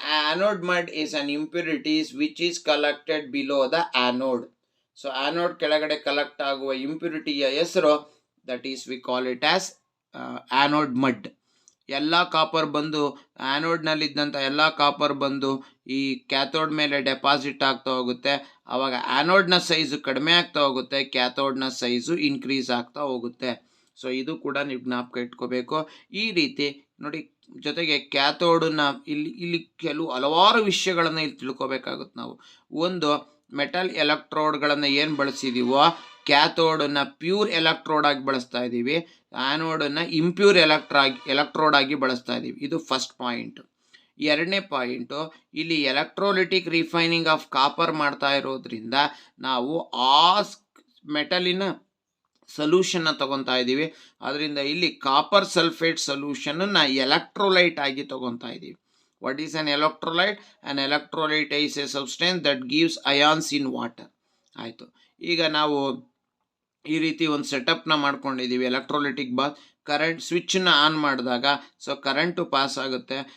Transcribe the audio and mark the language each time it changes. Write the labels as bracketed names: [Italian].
[English] Anode mud is an impurities which is collected below the anode. So anode [Kannada] ಕೆಳಗಡೆ collect ಆಗುವ ಇಂಪ್ಯೂರಿಟಿಯ ಹೆಸರು [English] that is we call it as anode mud. [Kannada] ಎಲ್ಲ copper ಬಂದು ಆ್ಯನೋಡ್ನಲ್ಲಿದ್ದಂಥ ಎಲ್ಲ copper ಬಂದು ಈ ಕ್ಯಾಥೋಡ್ ಮೇಲೆ ಡೆಪಾಸಿಟ್ ಆಗ್ತಾ ಹೋಗುತ್ತೆ. ಆವಾಗ ಆ್ಯನೋಡ್ನ ಸೈಜು ಕಡಿಮೆ ಆಗ್ತಾ ಹೋಗುತ್ತೆ, ಕ್ಯಾಥೋಡ್ನ ಸೈಜು ಇನ್ಕ್ರೀಸ್ ಆಗ್ತಾ ಹೋಗುತ್ತೆ. ಸೊ ಇದು ಕೂಡ ನೀವು ಜ್ಞಾಪಕ ಇಟ್ಕೋಬೇಕು. ಈ ರೀತಿ ನೋಡಿ, ಜೊತೆಗೆ ಕ್ಯಾಥೋಡನ್ನ ಇಲ್ಲಿ ಹಲವಾರು ವಿಷಯಗಳನ್ನು ಇಲ್ಲಿ ತಿಳ್ಕೊಬೇಕಾಗುತ್ತೆ ನಾವು. ಒಂದು, ಮೆಟಲ್ ಎಲೆಕ್ಟ್ರೋಡ್ಗಳನ್ನು ಏನು ಬಳಸಿದೀವೋ ಕ್ಯಾಥೋಡನ್ನು ಪ್ಯೂರ್ ಎಲೆಕ್ಟ್ರೋಡ್ ಆಗಿ ಬಳಸ್ತಾ ಇದ್ದೀವಿ, ಆ್ಯನೋಡನ್ನು ಇಂಪ್ಯೂರ್ ಎಲೆಕ್ಟ್ರೋಡ್ ಆಗಿ ಬಳಸ್ತಾ ಇದ್ದೀವಿ. ಇದು ಫಸ್ಟ್ ಪಾಯಿಂಟ್. ಎರಡನೇ ಪಾಯಿಂಟು, ಇಲ್ಲಿ ಎಲೆಕ್ಟ್ರೋಲಿಟಿಕ್ ರಿಫೈನಿಂಗ್ ಆಫ್ ಕಾಪರ್ ಮಾಡ್ತಾ ಇರೋದ್ರಿಂದ ನಾವು ಆ ಮೆಟಲಿನ ಸೊಲ್ಯೂಷನ್ನ ತಗೊತಾ ಇದ್ದೀವಿ. ಅದರಿಂದ ಇಲ್ಲಿ ಕಾಪರ್ ಸಲ್ಫೇಟ್ ಸೊಲ್ಯೂಷನನ್ನು ಎಲೆಕ್ಟ್ರೋಲೈಟ್ ಆಗಿ ತಗೊತಾ ಇದ್ದೀವಿ. [English] What is an electrolyte? An electrolyte is a substance that gives ions in water. [Kannada] ಆಯಿತು. ಈಗ ನಾವು ಈ ರೀತಿ ಒಂದು ಸೆಟಪ್ನ ಮಾಡ್ಕೊಂಡಿದ್ದೀವಿ. ಎಲೆಕ್ಟ್ರೋಲಿಟಿಕ್ ಬಾತ್, ಕರೆಂಟ್ ಸ್ವಿಚ್ಚನ್ನ ಆನ್ ಮಾಡಿದಾಗ ಸೊ ಕರೆಂಟು ಪಾಸ್ ಆಗುತ್ತೆ.